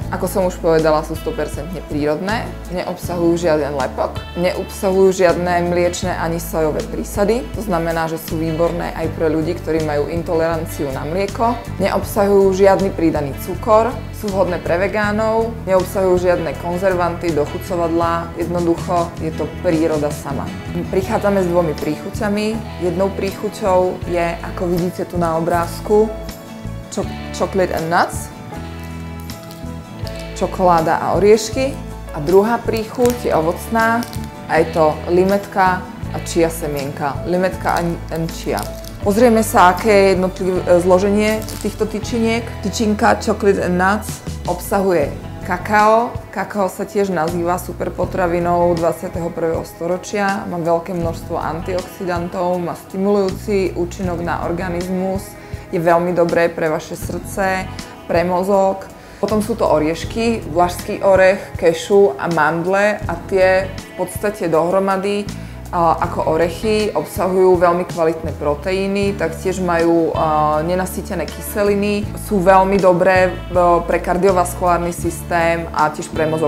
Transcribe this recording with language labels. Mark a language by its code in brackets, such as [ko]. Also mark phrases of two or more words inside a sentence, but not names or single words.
[sk] Ako som už povedala, sú 100% prírodné, neobsahujú žiaden lepok, neobsahujú žiadne mliečne ani sojové prísady, to znamená, že sú výborné aj pre ľudí, ktorí majú intoleranciu na mlieko, neobsahujú žiadny pridaný cukor, sú vhodné pre vegánov, neobsahujú žiadne konzervanty, dochucovadlá, jednoducho je to príroda sama. Prichádzame s dvomi príchuťami. Jednou príchuťou je, ako vidíte tu na obrázku, [en] chocolate and nuts, [sk] čokoláda a oriešky. A druhá príchuť je ovocná a je to limetka a chia semienka. Limetka [en] and chia. [sk] Pozrieme sa, aké je jednotlivé zloženie týchto tyčiniek. Tyčinka [en] chocolate and nuts [sk] obsahuje kakao. Kakao sa tiež nazýva superpotravinou 21. storočia. Má veľké množstvo antioxidantov, má stimulujúci účinok na organizmus. Je veľmi dobré pre vaše srdce, pre mozog. Potom sú to oriešky, vlašský orech, kešu a mandle a tie v podstate dohromady ako orechy obsahujú veľmi kvalitné proteíny, taktiež majú nenasýtené kyseliny, sú veľmi dobré pre kardiovaskulárny systém a tiež pre mozog.